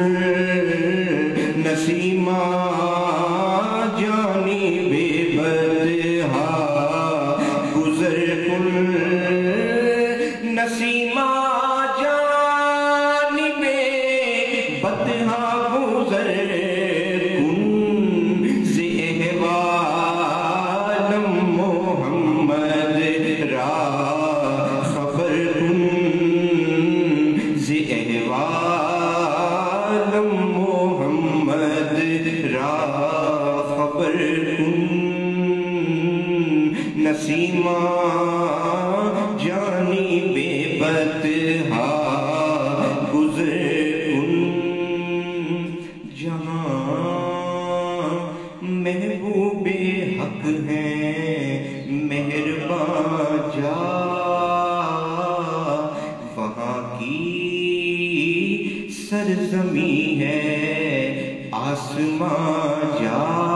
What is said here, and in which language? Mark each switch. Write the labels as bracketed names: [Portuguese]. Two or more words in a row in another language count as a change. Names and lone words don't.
[Persian] نسیمہ جانی بے بدہا گزر کن. نسیمہ جانی بے بدہا گزر کن. ز احوالم محمد را خبر کن. ز احوالم محمد را خبر کن. نسیمہ جانی بے بدہا گزر کن. [Urdu] جہاں محبوب حق ہیں مہرباں جا، وہاں کی سرزمین ہے آسمان جا.